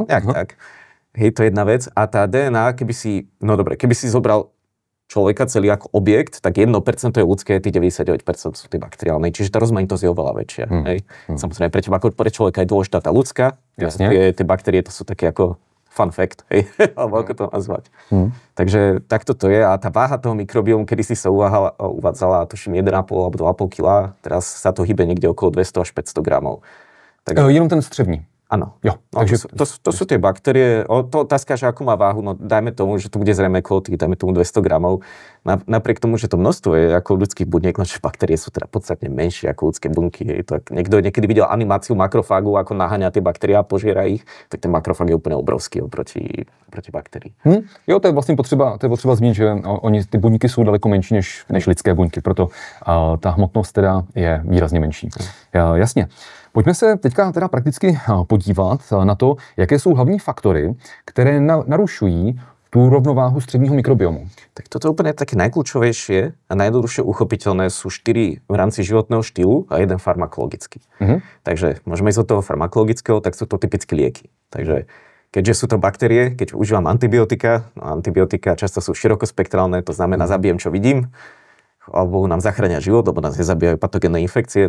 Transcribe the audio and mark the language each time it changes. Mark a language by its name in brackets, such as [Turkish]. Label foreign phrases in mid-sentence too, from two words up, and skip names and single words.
[Slovak] Tak. Hej, to je jedna vec. A tá DNA, keby si zobral človeka celý ako objekt, tak 1% je ľudské, tých 99% sú tie bakteriálne. Čiže tá rozmanitosť je oveľa väčšia. Hej. Samozrejme, pre teba ako pre človeka je dôležitá tá ľudská. Tie baktérie to sú také ako [English] fun fact, [Slovak] hej, alebo ako to nazvať. Takže takto to je. A tá váha toho mikrobiomu, kedy si sa uvádzala, tuším 1,5 alebo 2,5 kg, teraz sa to hýbe niekde okolo 200 až 500 gramov. [Czech] Tak... Jenom ten střevní. [Slovak] Áno. Jo, takže to sú tie baktérie. To otázka, že akú má váhu, no dajme tomu, že to bude zrejme okolo tých, dajme tomu 200 gramov. Napriek tomu, že to množstvo je ako ľudských buniek, no že baktérie sú teda podstatne menšie ako ľudské bunky. Niekto niekedy videl animáciu makrofágu, ako naháňa tie baktérie a požiera ich, tak ten makrofág je úplne obrovský oproti bakterií. [Czech] Jo, to je vlastně potřeba zmínit, že ty buňky jsou daleko menší než lidské buňky, proto ta hmotnost teda je výrazně menší. Jasně. Pojďme se teďka teda prakticky podívat na to, jaké jsou hlavní faktory, které narušují tú rovnováhu střevního mikrobiomu? [Slovak] Tak toto úplne také najkľúčovejšie a najjednoduchšie uchopiteľné sú 4 v rámci životného štýlu a 1 farmakologický. Takže môžeme ísť od toho farmakologického, tak sú to typicky lieky. Takže keďže sú to baktérie, keď užívam antibiotika, antibiotika často sú širokospektrálne, to znamená zabijem, čo vidím, alebo nám zachránia život, alebo nás nezabíjajú patogénne infekcie.